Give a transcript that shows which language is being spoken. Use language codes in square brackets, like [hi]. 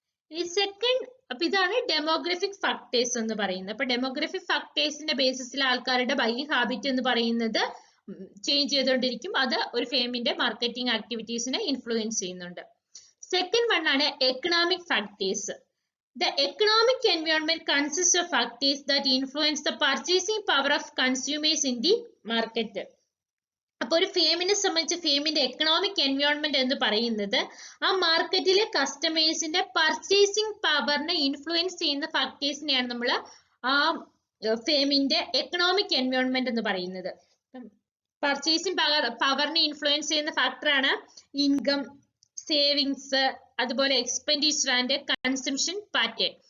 [ml] ഇനി സെക്കൻഡ്, അപ്പൊ ഇതാണ് ഡെമോഗ്രഫിക് ഫാക്ടേഴ്സ് എന്ന് പറയുന്നത്. അപ്പൊ ഡെമോഗ്രഫിക് ഫാക്ടേഴ്സിന്റെ ബേസിസിൽ ആൾക്കാരുടെ ബൈയിങ് ഹാബിറ്റ് എന്ന് പറയുന്നത് ചേഞ്ച് ചെയ്തുകൊണ്ടിരിക്കും. അത് ഒരു ഫേമിന്റെ മാർക്കറ്റിംഗ് ആക്ടിവിറ്റീസിനെ ഇൻഫ്ലുവൻസ് ചെയ്യുന്നുണ്ട്. സെക്കൻഡ് വൺ ആണ് economic factors. [en] The economic environment consists of factors that influence the purchasing power of consumers in the market. [ml] അപ്പൊ ഒരു ഫേമിനെ സംബന്ധിച്ച് ഫേമിന്റെ എക്കണോമിക് എൻവയോൺമെന്റ് എന്ന് പറയുന്നത് ആ മാർക്കറ്റിലെ കസ്റ്റമേഴ്സിന്റെ പർച്ചേസിംഗ് പവറിനെ ഇൻഫ്ലുവൻസ് ചെയ്യുന്ന ഫാക്ടേഴ്സിനെയാണ് നമ്മൾ ആ ഫേമിന്റെ എക്കണോമിക് എൻവയോൺമെന്റ് എന്ന് പറയുന്നത്. പർച്ചേസിംഗ് പവറിനെ ഇൻഫ്ലുവൻസ് ചെയ്യുന്ന ഫാക്ടറാണ് ഇൻകം, സേവിങ്സ്, അതുപോലെ എക്സ്പെൻഡിച്ചർ ആൻഡ് കൺസംഷൻ പാറ്റേൺ.